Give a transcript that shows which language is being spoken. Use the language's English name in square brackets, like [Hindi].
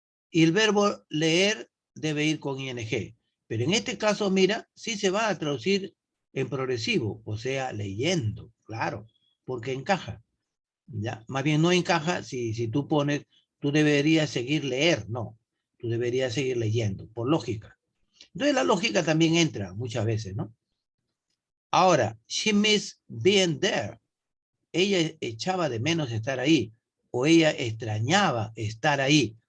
[Spanish] Y el verbo leer debe ir con ing. Pero en este caso, mira, sí se va a traducir en progresivo, o sea, leyendo, claro, porque encaja. ¿Ya? Más bien no encaja si tú pones, tú deberías seguir leer, no. Tú deberías seguir leyendo, por lógica. Entonces la lógica también entra muchas veces, ¿no? Ahora, [English] she missed being there. [Spanish] Ella echaba de menos estar ahí, o ella extrañaba estar ahí.